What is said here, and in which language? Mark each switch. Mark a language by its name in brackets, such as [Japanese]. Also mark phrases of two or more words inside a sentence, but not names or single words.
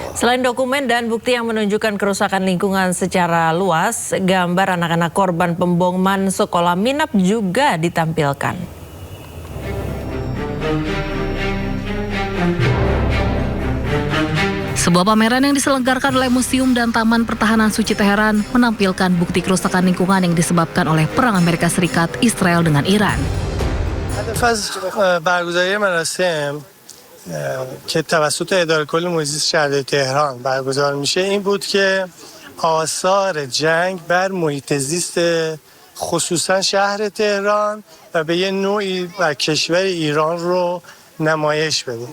[Indonesian] Selain dokumen dan bukti yang menunjukkan kerusakan lingkungan secara luas, gambar anak-anak korban pemboman sekolah Minab juga ditampilkan. Sebuah pameran yang diselenggarakan oleh Museum dan Taman Pertahanan Suci Teheran menampilkan bukti kerusakan lingkungan yang disebabkan oleh perang Amerika Serikat Israel dengan Iran. [Persian] برگزاری مراسم که توسط اداره کل محیط زیست شهرداری تهران برگزار میشه این بود که آثار جنگ بر محیط زیست خصوصا شهر تهران و به یه نوعی بر کشور ایران رو نمایش بده.